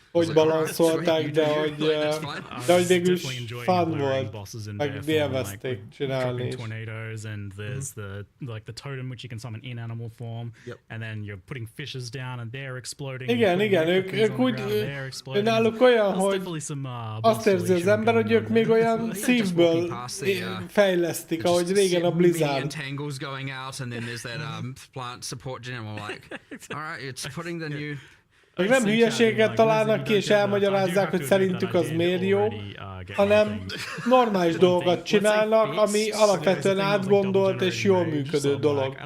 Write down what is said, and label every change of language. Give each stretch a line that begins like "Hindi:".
Hungarian: hogy balanszolták, de hogy végül is fun volt, meg élvezték csinálni is.
English: Tornadoes, and there's the totem which you can summon in animal form, and then you're putting fishes down and they're exploding.
Hungarian: Igen, ők úgy, náluk olyan, hogy azt érzi az ember, hogy ők még olyan szívből fejlesztik, ahogy régen a Blizzard.
English: Tangles going out, and then there's that plant support gem. I'm like, all right, it's putting the new.
Hungarian: Még nem hülyeséget találnak ki, és elmagyarázzák, hogy szerintük az miért jó, hanem normális dolgokat csinálnak, ami alapvetően átgondolt és jól működő dolog.